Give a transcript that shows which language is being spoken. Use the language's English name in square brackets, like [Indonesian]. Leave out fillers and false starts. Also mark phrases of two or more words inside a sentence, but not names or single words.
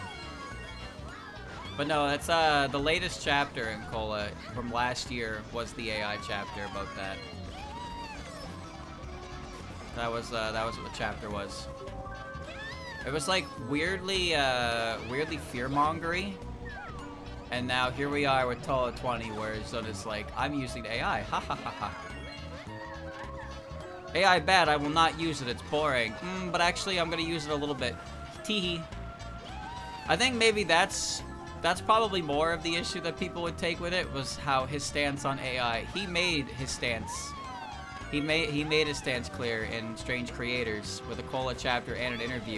[English] But no, that's the latest chapter in Cola from last year was the AI chapter about that. That was what the chapter was. It was like weirdly fear-mongery. And now here we are with Tola 20, where Zona's like, I'm using AI. Ha ha ha ha. AI bad, I will not use it, it's boring. But actually I'm gonna use it a little bit. Teehee. I think maybe that's probably more of the issue that people would take with it, was how his stance on AI. He made his stance. He made his stance clear in Strange Creators with a Cola chapter and an interview.